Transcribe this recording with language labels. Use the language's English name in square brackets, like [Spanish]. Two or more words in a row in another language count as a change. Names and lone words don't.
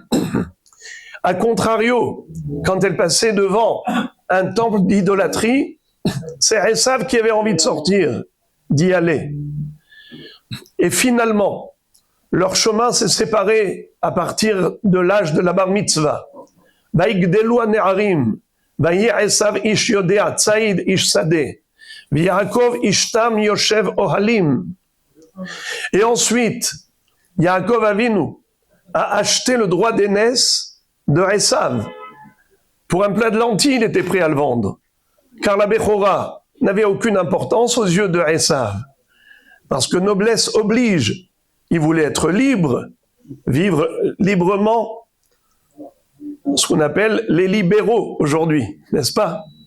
[French] A contrario, quand elle passait devant un temple d'idolâtrie, c'est Esav qui avait envie de sortir, d'y aller. Et finalement, leur chemin s'est séparé à partir de l'âge de la bar mitzvah. [Hebrew] ויגדלו הנערים, ויהי עשו איש יודע ציד איש שדה, ויעקב איש תם יושב אהלים. [French] Et ensuite, Yaakov Avinu a acheté le droit d'aînesse de Esav. Pour un plat de lentilles, il était prêt à le vendre. Car la Bechora n'avait aucune importance aux yeux de Esav. Parce que noblesse oblige. Il voulait être libre, vivre librement, ce qu'on appelle les libéraux aujourd'hui, n'est-ce pas?